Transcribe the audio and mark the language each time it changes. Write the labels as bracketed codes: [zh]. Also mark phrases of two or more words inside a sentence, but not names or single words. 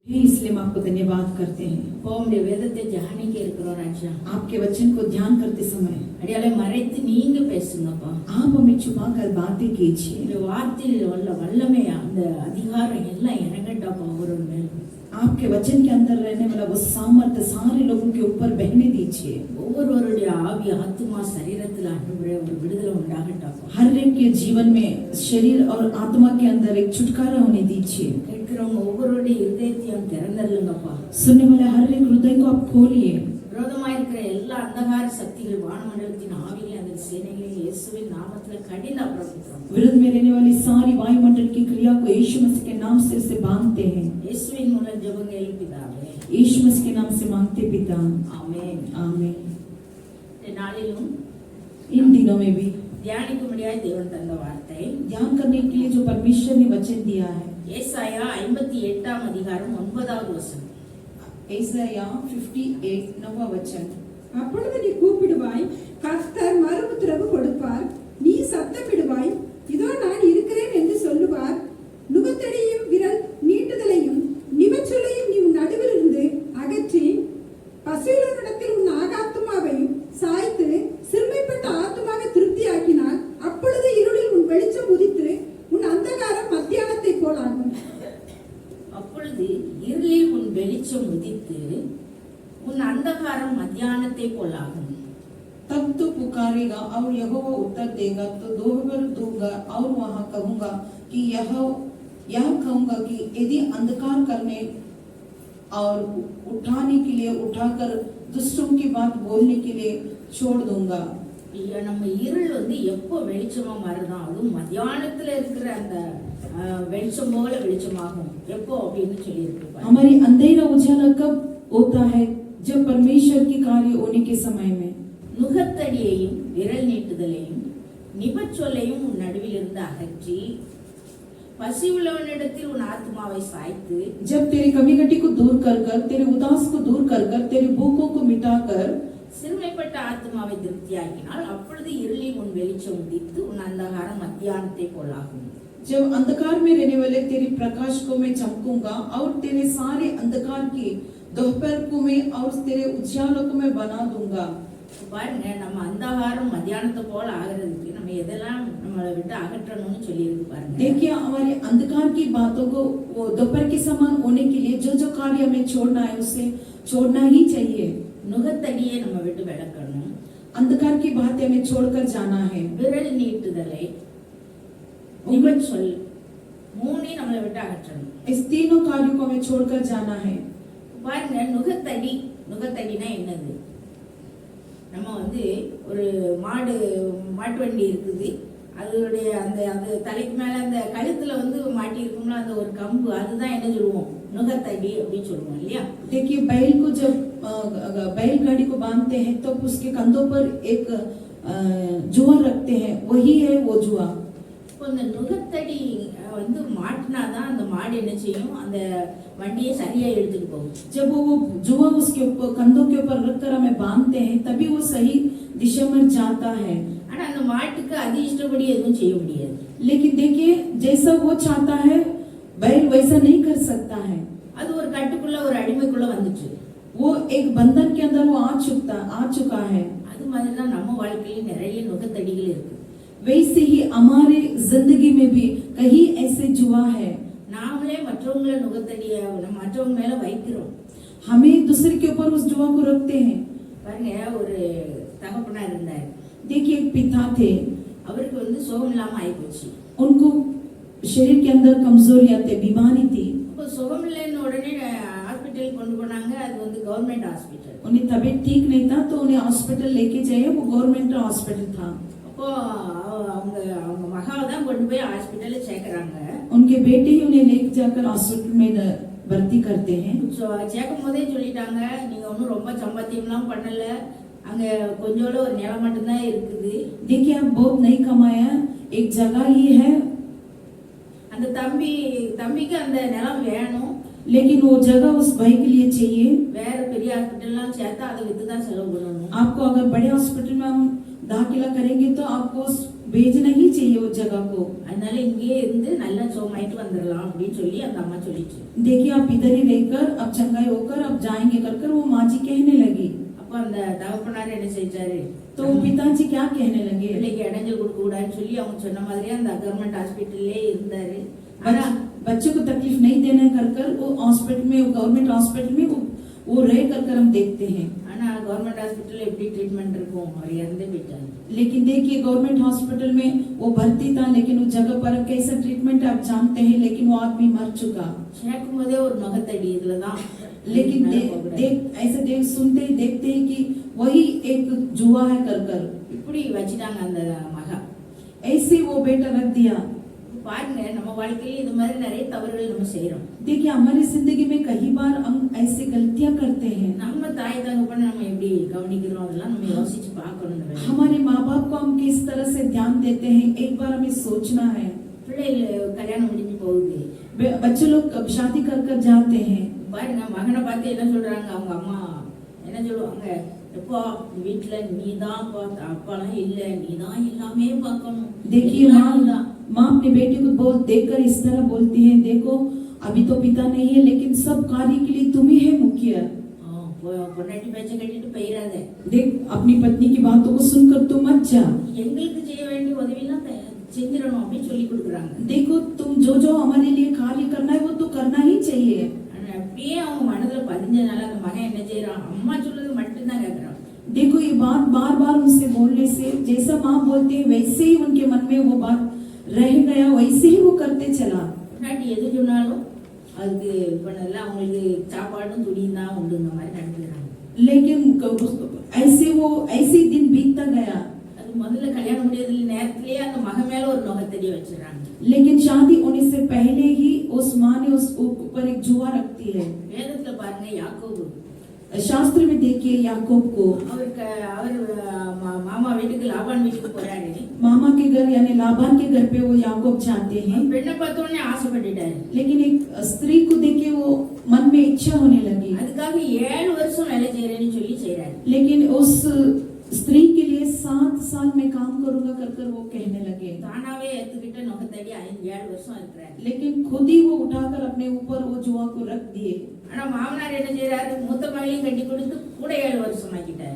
[hi] इसलिए हम आपको धन्यवाद करते हैं। [ta] உம்முடைய வேதத்தை தியானிக்க இருக்கிறோம் ராஜா. [hi] आपके वचन को ध्यान करते समय [ta] அடியாளை மறைத்து நீங்க பேசுங்கப்பா. [hi] आप हमें छुपा कर बातें कीजिए। [ta] இந்த வார்த்தையில் உள்ள வல்லமை அந்த அதிகாரம் எல்லாம் இறங்கட்டப்பா ஒரு மேல். [hi] आपके वचन के अंदर रहने वाला वो सामर्थ्य सारे लोगों के ऊपर बहने दीजिए। [ta] ஒவ்வொருவருடைய ஆவி ஆத்மா சரீரத்தில் ஆண்டவரே ஒரு விடுதலை உண்டாகட்டப்பா. [hi] हर एक के जीवन में शरीर और आत्मा के अंदर एक छुटकारा होने दीजिए। [ta] கேட்கிறவங்க ஒவ்வொருவருடைய இதயத்தையும் திறந்தருளுங்கப்பா. [hi] सुनने वाले हर एक हृदय को आप खोलिए। [ta] விரோதமாயிருக்கிற எல்லா அந்தகார சக்திகள் வானமண்டலத்தின் ஆவிகளை அந்த சேனைகளை இயேசுவின் நாமத்தில் கடிந்து அப்புறப்படுத்துறோம். [hi] विरोध में रहने वाली सारी वायुमंडल की क्रिया को यीशु मसीह के नाम से उसे बांधते हैं। [ta] இயேசுவின் மூலம் ஜெபங்கள் பிதாவே. [hi] यीशु मसीह के नाम से मांगते पिता, [ta] ஆமென் [hi] आमीन। [ta] நாளிலும் [hi] इन दिनों में भी [ta] தியானிக்கும்படியாய் தேவன் தந்த வார்த்தை, [hi] ध्यान करने के लिए जो परमेश्वर ने वचन दिया है, [ta] ஏசாயா 58 அதிகாரம் 9வது வசனம். [hi] ஏசாயா 58 9वां वचन। [ta] அப்பொழுது நீ கூப்பிடுவாய், கர்த்தர் மறு உத்தரவு கொடுப்பார். நீ சத்தமிடுவாய், இதோ நான் இருக்கிறேன் என்று சொல்லுவார். நுகத்தடியும் விரல் நீட்டுதலையும் நிவச்சொலையும் நீ உன் நடுவிலிருந்து அகற்றி பசியுள்ளவனிடத்தில் உன் ஆத்துமாவையும் சாய்த்து சிறுமைப்பட்ட ஆத்துமாவை திருப்தியாக்கினார். அப்பொழுது இருளில் உன் வெளிச்சம் உதித்து உன் அந்தகாரம் மத்தியானத்தை போலாகும். அப்பொழுது இருளில் உன் வெளிச்சம் உதித்து உன் அந்தகாரம் மத்தியானத்தை போலாகும். [hi] तब तो पुकारेगा और यहोवा उत्तर देगा, तो दोहर दूंगा और वहां कहूंगा कि यह कहूंगा कि यदि अंधकार करने और उठाने के लिए उठाकर दुष्टों की बात बोलने के लिए छोड़ दूंगा। [ta] நம்ம இருள் எப்போ வெளிச்சமா மாறுதான், அதுவும் மத்தியானத்துல இருக்கிற அந்த வெளிச்சம் போல வெளிச்சமாகும் எப்போ அப்படின்னு சொல்லி இருக்கு. [hi] हमारी अंधेरा उजाला कब होता है? जब परमेश्वर की कार्य होने के समय में। [ta] நுகத்தடியையும் விரல் நீட்டுதலையும் நிபச்சொல்லையும் உன் நடுவில் இருந்து அகற்றி பசி உள்ளவனிடத்தில் உன் ஆத்மாவை சாய்த்து, [hi] जब तेरे कमी घटी को दूर कर कर, तेरे उदास को दूर कर कर, तेरे भूखों को मिटा कर [ta] சிறுமைப்பட்ட ஆத்மாவை திருப்தியாக்கினால் அப்பொழுது இருளில் उन வெளிச்சம் உதித்து உன் அந்தகாரம் மத்தியானத்தை போலாகும். [hi] जब अंधकार में रहने वाले तेरे प्रकाश को मैं चमकूंगा और तेरे सारे अंधकार की दोपहर को मैं और तेरे उजालों को मैं बना दूंगा। [ta] பாருங்க, நம்ம அந்தகாரம் மத்தியானத்தை போல ஆகிறதுக்கு நம்ம எதெல்லாம் நம்மளை விட்டு அகற்றணும்னு சொல்லி இருக்கு பாருங்க. [hi] देखिए, हमारे अंधकार की बातों को वो दोपहर के समान होने के लिए जो जो कार्य हमें छोड़ना है उसे छोड़ना ही चाहिए। [ta] நுகத்தடியை நம்ம விட்டு விலக்கணும். [hi] अंधकार की बातें हमें छोड़कर जाना है। [ta] விரல் நீட்டுதலை நிபச்சொல் மூணே நம்மளை விட்டு அகற்றணும். [hi] इस तीनों कार्यों को हमें छोड़कर जाना है। [ta] பாருங்க, நுகத்தடினா என்னது? நம்ம ஒரு மாட்டு வண்டி இருக்குது, அதோடைய அந்த தலைக்கு மேல அந்த கழுத்துல மாட்டி இருக்கும்ல அந்த ஒரு கம்பு, அதுதான் என்ன சொல்லுவோம்? நுகத்தடி அப்படின்னு சொல்லுவோம் இல்லையா? [hi] देखिए, बैल को जब बैलगाड़ी को बांधते हैं तो उसके कंधों पर एक जुआ रखते हैं, वही है वो जुआ। [ta] இந்த நுகத்தடி மாட்டினாதான் அந்த மாடு என்ன செய்யும்? அந்த வண்டியை சரியா எடுத்துட்டு போகும். [hi] जब वो जुआ उसके ऊपर कंधों के ऊपर रखकर हमें बांधते हैं तभी वो सही दिशा में जाता है। [ta] ஆனா அந்த மாட்டுக்கு அது இஷ்டப்படி எதுவும் செய்ய முடியாது. [hi] लेकिन देखिए, जैसा वो चाहता है बैल वैसा नहीं कर सकता है। [ta] அது ஒரு கட்டுக்குள்ள ஒரு அடிமைக்குள்ள வந்துச்சு. [hi] वो एक बंधन के अंदर वो आ चुका है। [ta] அது மாதிரி தான் நம்ம வாழ்க்கையில நிறைய நுகத்தடிகள் இருக்கு. [hi] वैसे ही हमारे जिंदगी में भी कहीं ऐसे जुआ है। [ta] நாமளே மற்றவங்கள நுகத்தடிய மற்றவங்க மேல வைக்கிறோம். [hi] हमें दूसरे के ऊपर उस जुआ को रखते हैं। [ta] பாருங்க, ஒரு தகப்பனா இருந்தார். [hi] देखिए, एक पिता थे, [ta] அவருக்கு சுகம் இல்லாம ஆயிப்போச்சு. [hi] उनको शरीर के अंदर कमजोरियां थे, बीमारी थी। [ta] இப்போ சுகம் இல்லைன்னு உடனே ஹாஸ்பிட்டல் கொண்டு போனாங்க. அது [en] government hospital. [hi] उन्हें तबीयत ठीक नहीं था तो उन्हें हॉस्पिटल लेके जाए, वो [en] government hospital [hi] था। [ta] அப்போ அவங்க மகாவை தான் கொண்டு போய் ஹாஸ்பிட்டல்ல சேர்க்கறாங்க. [hi] उनके बेटे ही उन्हें लेके जाकर हॉस्पिटल में भर्ती करते हैं। [ta] சேர்க்கும் போதே சொல்லிட்டாங்க, நீங்க ஒன்னும் ரொம்ப சம்பாத்தியம்லாம் பண்ணல, அங்க கொஞ்சோட ஒரு நிலம் மட்டும் தான் இருக்குது. [hi] देखिए, आप बहुत नहीं कमाया, एक जगह ही है। [ta] அந்த தம்பிக்கு அந்த நிலம் வேணும், [hi] लेकिन वो जगह उस भाई के लिए चाहिए। [ta] வேற பெரிய ஹாஸ்பிட்டல்லாம் சேர்த்தா அதை வித்து தான் செலவு பண்ணணும். [hi] आपको अगर बड़े हॉस्पिटल में हम दाखिला करेंगे तो आपको भेजना ही चाहिए उस जगह को। [ta] அதனால இங்கேயே இருந்து நல்லா சோமாயிட்டு வந்துடலாம் அப்படின்னு சொல்லி அந்த அம்மா சொல்லிச்சு. [hi] देखिए आप इधर ही रहकर अब चंगाई होकर अब जाएंगे कर वो माँ जी कहने लगी। [ta] அப்ப அந்த தகப்பனார் என்ன செஞ்சாரு, [hi] तो पिताजी क्या कहने लगे, [ta] பிள்ளைக்கு இடைஞ்சல் கொடுக்க கூடாதுன்னு சொல்லி அவங்க சொன்ன மாதிரியே அந்த [en] government hospital [ta] இருந்தாரு. [hi] बच्चों को तकलीफ नहीं देना कर वो हॉस्पिटल में, [en] government hospital [hi] में वो रह कर हम देखते हैं। [ta] ஆனா [en] government hospital [ta] எப்படி ட்ரீட்மெண்ட் இருக்கும், அவர் இறந்து போயிட்டாரு. [hi] लेकिन देखिए [en] government hospital [hi] में वो भर्ती था, लेकिन उस जगह पर कैसा ट्रीटमेंट आप जानते हैं, लेकिन वो आदमी मर चुका। [ta] சேர்க்கும் போதே ஒரு நுகத்தடி இதுலதான். [hi] लेकिन ऐसे सुनते ही देखते हैं कि वही एक जुआ है कर [ta] இப்படி வச்சிட்டாங்க அந்த மகா. [hi] ऐसे वो बेटा रख दिया। [ta] பாருங்க, நம்ம வாழ்க்கையில இது மாதிரி நிறைய தவறுகள் நம்ம செய்யறோம். [hi] देखिए हमारी जिंदगी में कई बार हम ऐसे गलतियां करते हैं। [ta] நம்ம தாய் தகப்பனை நம்ம எப்படி கவனிக்கிறோம் அதெல்லாம் நம்ம யோசிச்சு பார்க்கணும். [hi] हमारे माँ बाप को हम किस तरह से ध्यान देते हैं, एक बार हमें सोचना है। [ta] பிள்ளைகள் கல்யாணம் முடிஞ்சு போகுது, [hi] बच्चे लोग शादी कर जाते हैं। [ta] பாருங்க, மகனை பார்த்து என்ன சொல்றாங்க, அவங்க அம்மா என்ன சொல்லுவாங்க, எப்பா வீட்டுல நீதான் அப்பாலாம் இல்ல, நீதான் எல்லாமே பார்க்கணும். [hi] देखिए माँ अपने बेटे को देखकर इस तरह बोलती है, देखो अभी तो पिता नहीं है, लेकिन सब कार्य के लिए तुम ही है मुखिया। [ta] பொண்டாட்டி பேச்ச கட்டிட்டு போயிடாத, [hi] देख अपनी पत्नी की बातों को सुनकर तुम मत जा, [ta] எங்களுக்கு செய்ய வேண்டிய உதவிலாம் செஞ்சிடணும் அப்படின்னு சொல்லி கொடுக்குறாங்க. [hi] देखो तुम जो हमारे लिए कार्य करना है वो तो करना ही चाहिए। [ta] அப்படியே அவங்க மனதுல பதிஞ்சனால அந்த மகன் என்ன செய்யறான், அம்மா சொல்றது மட்டும்தான் கேட்கறான். [hi] देखो ये बात बार बार उनसे बोलने से जैसा माँ बोलते हैं वैसे ही उनके मन में वो बात रह गया, वैसे ही वो करते चला। [ta] பொண்டாட்டி எது சொன்னாலும் அதுக்கு பண்ணல, அவங்களுக்கு சாப்பாடும் துணியும் தான் உண்டுங்க மாதிரி நடந்துக்கிறாங்க. [hi] लेकिन ऐसे दिन बीतता गया। [ta] அது முதல்ல கல்யாணம் முடியாத நேரத்திலேயே அந்த மகன் மேல ஒரு நுகத்தடி வச்சிடறாங்க. [hi] लेकिन शादी होने से पहले ही उस माँ ने उस ऊपर एक जुआ रखती है। [ta] வேதத்துல பாருங்க, யாக்கோபு [hi] शास्त्र में देखिए याकूब को [ta] அவர் மாமா வீட்டுக்கு லாபான் வீட்டுக்கு போறாரு. [hi] मामा के घर यानी लाबान के घर पे वो याकूब जाते हैं। [ta] பெண்ணை பார்த்த உடனே ஆசைப்பட்டுட்டாரு. [hi] लेकिन एक स्त्री को देखे वो मन में इच्छा होने लगी। [ta] அதுக்காக 7 வருஷம் வேலை செய்யறேன்னு சொல்லி செய்யறாரு. [hi] लेकिन उस स्त्री के लिए 7 साल में काम करूंगा कर वो कहने लगे। [ta] தானாவே ஏத்துக்கிட்ட நுகத்தடி 7 வருஷம் இருக்கிறாரு. [hi] लेकिन खुद ही वो उठाकर अपने ऊपर वो जुआ को रख दिए। [ta] ஆனா மாமனார் என்ன செய்யறாரு, மூத்த மகளையும் கட்டி கொடுத்து கூட 7 வருஷம் ஆக்கிட்டாரு.